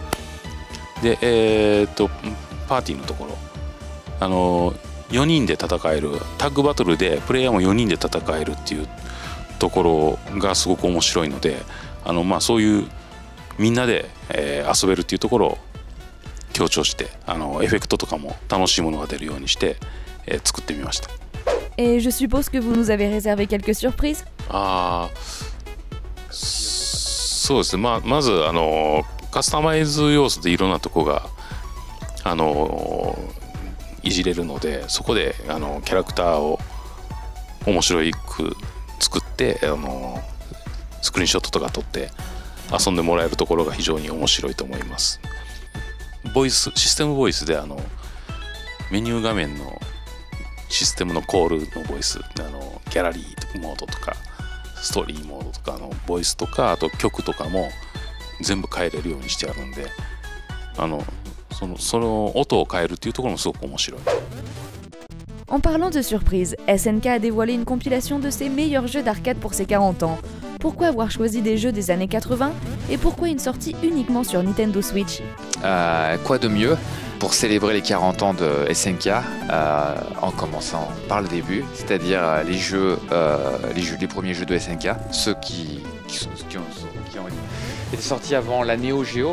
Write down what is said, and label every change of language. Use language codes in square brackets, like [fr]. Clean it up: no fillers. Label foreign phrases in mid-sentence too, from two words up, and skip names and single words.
[ja] でパーティーのところ4人で戦えるタッグバトルでプレイヤーも4人で戦えるっていうところがすごく面白いのでそういうみんなで、遊べるっていうところを強調してエフェクトとかも楽しいものが出るようにして、作ってみました。 [fr] Et je suppose que vous nous avez réservé quelques surprises? [ja] そうですね、まずカスタマイズ要素でいろんなとこがいじれるので、そこでキャラクターを面白く作ってスクリーンショットとか撮って遊んでもらえるところが非常に面白いと思います。システムボイスでメニュー画面のシステムのコールのボイス、ギャラリーモードとかストーリーモードとかボイスとかあと曲とかも全部変えれるようにしてあるんで、その音を変えるっていうところもすごく面白い。 [fr] En parlant de surprise, SNK a dévoilé une compilation de ses meilleurs jeux d'arcade pour ses 40 ans. Pourquoi avoir choisi des jeux des années 80 et pourquoi une sortie uniquement sur Nintendo Switch? Quoi de mieux pour célébrer les 40 ans de SNK en commençant par le début, c'est-à-dire les premiers jeux de SNK, ceux qui ont été sortis avant la Neo Geo.